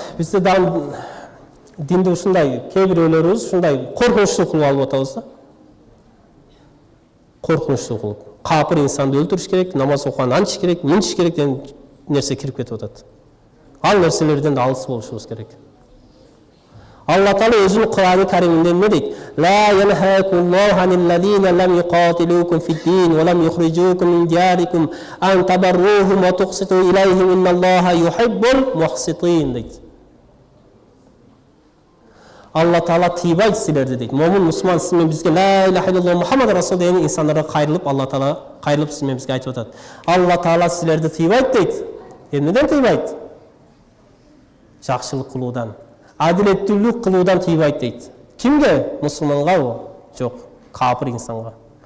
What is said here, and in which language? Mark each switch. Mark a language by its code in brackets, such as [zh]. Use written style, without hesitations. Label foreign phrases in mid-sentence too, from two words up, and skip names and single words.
[ky] Бизде динде ушундай кээ бирөөлөрүбүз ушундай коркунучтуу кылып алып атабыз да. Коркунучтуу кылып. Капыр инсанды өлтүрүш керек, намаз окуган анчыш керек, мынчыш керек деген нерсе кирип кетип атат. Ал нерселерден да алыс болушубуз керек. Алла Таала өзүнүн Кур'аны Кариминде эмне дейт? [ar] لا ينهاكم الله عن الذين لم يقاتلوكم في الدين ولم يخرجوكم من دياركم أن تبروهم وتقسطوا إليهم إن الله يحب المقسطين дейт. [ky] Алла Таала тыйбайт силерди дейт. Момун мусулман сиз менен бизге [ar] لا إله إلا الله محمد رسول [ky] деген инсандарга кайрылып, Алла Таала кайрылып сиз менен бизге айтып атат. Алла Таала силерди тыйбайт дейт. Эмнеден тыйбайт? Жакшылык кылуудан, адилеттүүлүк кылуудан тыйбайт дейт. Кимге? Мусулмангабы? Жок, капыр инсанга.